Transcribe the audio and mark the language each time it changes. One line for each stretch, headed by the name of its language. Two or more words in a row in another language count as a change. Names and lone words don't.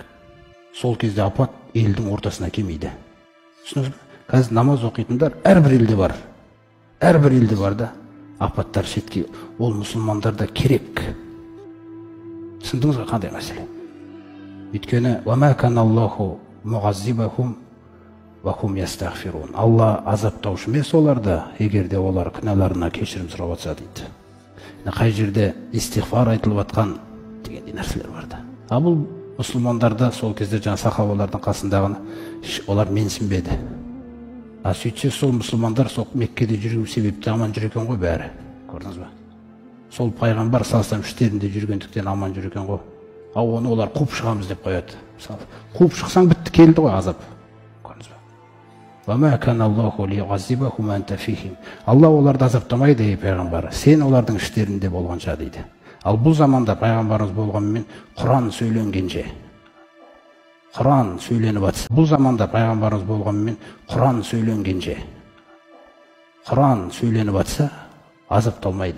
Kazakh: Сол кезде апат елдің ортасына келмейді. Түсініңіз бе? Қазір намаз оқитындар әрбір елде бар. Әрбір елде бар да апаттар шетке. Ол мұсылмандарда керек. Түсіндіңіз бе қандай мәселе?
Arabic: Өйткені وَمَا كَانَ اللَّهُ مُعَذِّبَهُمْ وَهُمْ يَسْتَغْفِرُونَ.
Kazakh: Алла азаптаушы емес оларды, егерде олар күнәларына кешірім сұрап жатса дейді. Қай жерде истиғфар айтылып жатқан дегендей нәрселер бар да. А бұл мұсылмандарда сол кезде жаңа сахабалардың қасындағыны олар менсінбеді. А сөйтсе сол мұсылмандар сол Меккеде жүрген себепті аман жүр екен ғой бәрі. Көрдіңіз бе? Сол пайғамбар салсам іштерінде жүргендіктен аман жүр екен ғой. Ал оны олар қуып шығамыз деп қояды. Мысалы, қуып шықсаң бітті, келді ғой азап. Көрдіңіз бе?
Arabic: وَمَا كَانَ اللَّهُ لِيُعَذِّبَهُمْ وَأَنْتَ فِيهِمْ.
Kazakh: Алла оларды азаптамайды, ей пайғамбар, сен олардың іштерінде болғанша дейді. Ал бұл заманда пайғамбарымыз болғанмен Құран сөйленгенше, Құран сөйленіп жатса, бұл заманда пайғамбарымыз болғанмен Құран сөйленгенше, Құран сөйленіп жатса, азапталмайды.